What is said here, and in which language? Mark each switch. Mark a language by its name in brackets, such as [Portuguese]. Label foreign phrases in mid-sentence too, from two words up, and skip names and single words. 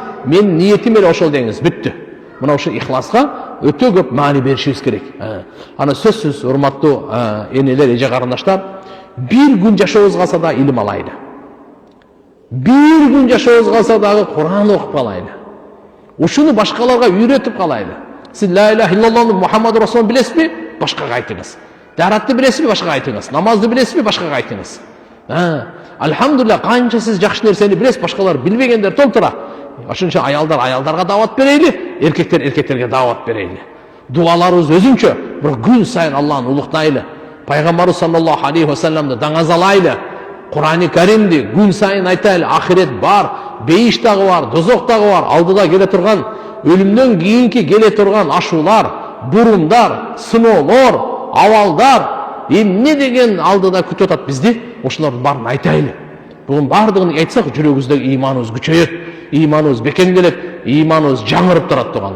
[Kyrgyz] Мен ниетим эле ошол деңиз, бүттү. Мына ошо ихласка өтө көп маани беришибиз керек. Ана сөзсүз урматтуу энелер, эже карындаштар, бир күн жашообуз калса да илим алайлы. Бир күн жашообуз калса дагы Кур'ан окуп калайлы. Ушуну башкаларга үйрөтүп калайлы. Сиз [Arabic] لا إله إلا الله محمد رسول [Kyrgyz] билесизби? Башкага айтыңыз. Таратты билесизби? Башкага айтыңыз. Намазды билесизби? Башкага айтыңыз. Альхамдулилlah, канча сиз жакшы нерсени билесиз, башкалар билбегендер толтура. Ошончо аялдарга даават берейли, эркектерге даават берейли. Дуаларыбыз өзүнчө, бирок күн сайын Алланы улуктайлы. Пайгамбарыбыз [Arabic] صلى الله عليه وسلم [Kyrgyz] даңазалайлы. Кур'ани Каримди күн сайын айтайлы. Ахирет бар, бейиш дагы бар, дозок дагы бар. Алдыда келе турган, өлүмдөн кийинки келе турган ашуулар, бурумдар, сыноолор, абалдар, эмне деген алдыда күтүп атат бизди? Ошолордун баарын айтайлы. Бугун баардыгын айтсак, жүрөгүбүздөгү иманыбыз күчөйөт, иманыбыз бекемделет, иманыбыз жаңырып турат тугандар.